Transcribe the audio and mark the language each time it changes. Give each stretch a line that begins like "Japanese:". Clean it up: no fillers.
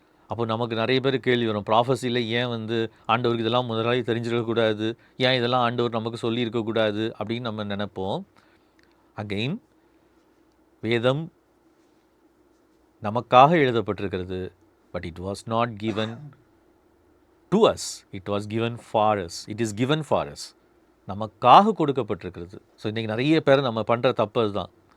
Tamil: அப்போ நமக்கு நிறைய பேர் கேள்வி வரும், ப்ராஃபஸியில் ஏன் வந்து ஆண்டவருக்கு இதெல்லாம் முதலாளி தெரிஞ்சிருக்கக்கூடாது, ஏன் இதெல்லாம் ஆண்டவர் நமக்கு சொல்லியிருக்கக்கூடாது அப்படின்னு நம்ம நினைப்போம். அகெயின் வேதம் நமக்காக எழுதப்பட்டிருக்கிறது.
English: But it was not given to us, it was given for us, it is given for us.
Tamil: நமக்காக கொடுக்கப்பட்டிருக்கிறது. ஸோ இன்றைக்கி நிறைய பேர் நம்ம பண்ணுற தப்பு அதுதான்.